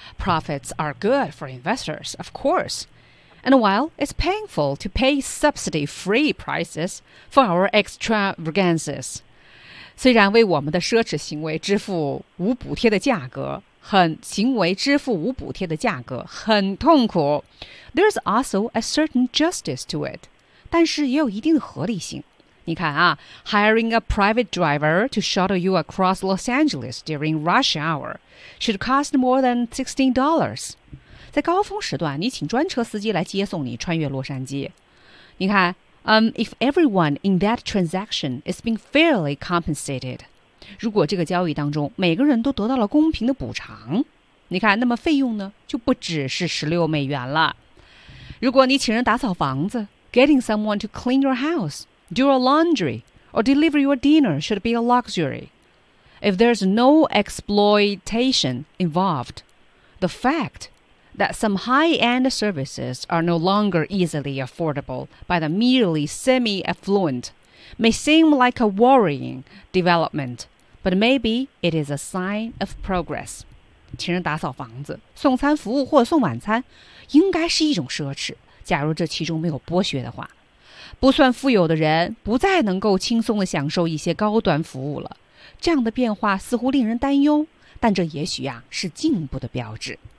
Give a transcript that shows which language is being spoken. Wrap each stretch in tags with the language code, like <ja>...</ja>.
<en>Profits are good for investors, of course. And while it's painful to pay subsidy-free prices for our extravagances,</en> <zh>虽然为我们的奢侈行为支付无补贴的价格。行为支付无补贴的价格很痛苦。</zh> <en>There's also a certain justice to it.</en> <zh>但是也有一定的合理性。你看啊</zh> <en>,hiring a private driver to shuttle you across Los Angeles during rush hour should cost more than $16.</en> <zh>在高峰时段你请专车司机来接送你穿越洛杉矶。你看 ,</zh> <en>if everyone in that transaction is being fairly compensated,</en> <zh>如果这个交易当中每个人都得到了公平的补偿，你看，那么费用呢就不只是16美元了。如果你请人打扫房子</zh> <en>，getting someone to clean your house, do your laundry, or deliver your dinner should be a luxury. If there's no exploitation involved, the fact that some high-end services are no longer easily affordable by the merely semi-affluent may seem like a worrying development. But maybe it is a sign of progress.</en> <zh>请人打扫房子、送餐服务或送晚餐，应该是一种奢侈。假如这其中没有剥削的话，不算富有的人不再能够轻松地享受一些高端服务了。这样的变化似乎令人担忧，但这也许啊是进步的标志。</zh>